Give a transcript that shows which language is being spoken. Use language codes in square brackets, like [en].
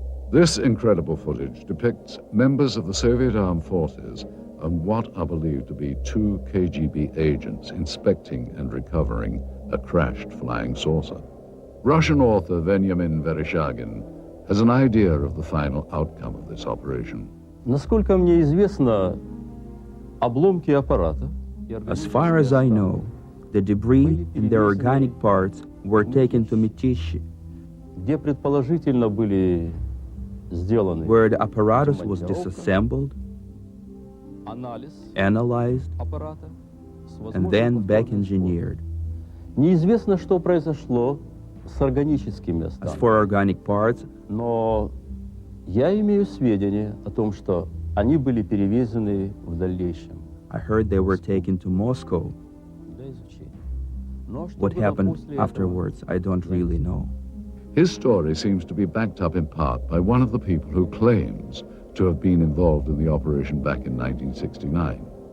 [en] This incredible footage depicts members of the Soviet armed forces and what are believed to be 2 KGB agents inspecting and recovering a crashed flying saucer. Russian author Veniamin Vereshchagin has an idea of the final outcome of this operation. [ru] Насколько мне известно, обломки аппарата. [en] As far as I know, the debris and their organic parts were taken to Mytishi, [ru] где предположительно были сделаны, [en] where the apparatus was disassembled, analyzed, and then back engineered. [ru] Неизвестно, что произошло с органическими [en] As [ru] останками. [en] for organic parts, [ru] Но я имею сведения о том, что они были перевезены в дальнейшем. [en] I heard they were taken to Moscow. What happened afterwards, I don't really know. His story seems to be backed up in part by one of the people who claims to have been involved in the operation back in 1969.